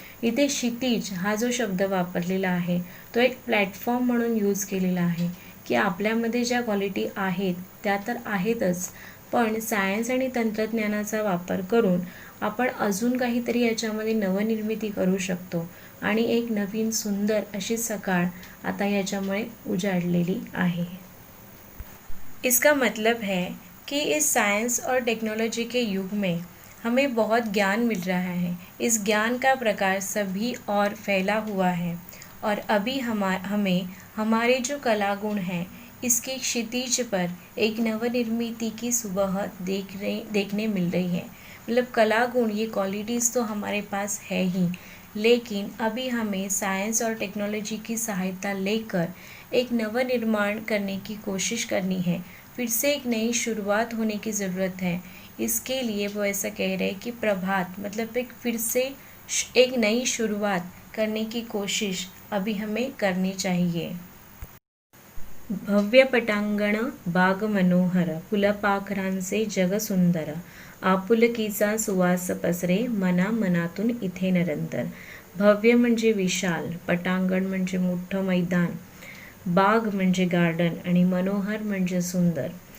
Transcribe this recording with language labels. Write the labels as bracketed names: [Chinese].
[Marathi] इथे क्षितिज हा जो शब्द वापरलेला आहे तो एक प्लॅटफॉर्म म्हणून यूज केलेला आहे, की आपल्यामध्ये ज्या क्वालिटी आहेत त्या तर आहेतच, पण सायन्स आणि तंत्रज्ञानाचा वापर करून आपण अजून काहीतरी याच्यामध्ये नवनिर्मिती करू शकतो आणि एक नवीन सुंदर अशी सकाळ आता याच्यामुळे उजाडलेली आहे. [Hindi] इसका मतलब है कि इस साइंस और टेक्नोलॉजी के युग में हमें बहुत ज्ञान मिल रहा है. इस ज्ञान का प्रकार सभी और फैला हुआ है, और अभी हमें हमारे जो कलागुण हैं इसके क्षितिज पर एक नवनिर्मिति की सुबह देखने मिल रही है। मतलब कला गुण, ये क्वालिटीज़ तो हमारे पास है ही, लेकिन अभी हमें साइंस और टेक्नोलॉजी की सहायता लेकर एक नवनिर्माण करने की कोशिश करनी है। फिर से एक नई शुरुआत होने की ज़रूरत है। इसके लिए वो ऐसा कह रहे हैं कि प्रभात मतलब एक फिर से एक नई शुरुआत करने की कोशिश अभी हमें करनी चाहिए। [Marathi] भव्य पटांगण बाग मनोहर, फुलपाखरांचे जग सुंदर, आपुलकीचा सुवास पसरे मना मनातून इथे निरंतर। भव्य म्हणजे विशाल, पटांगण म्हणजे मोठं मैदान, बाग म्हणजे गार्डन आणि मनोहर म्हणजे सुंदर.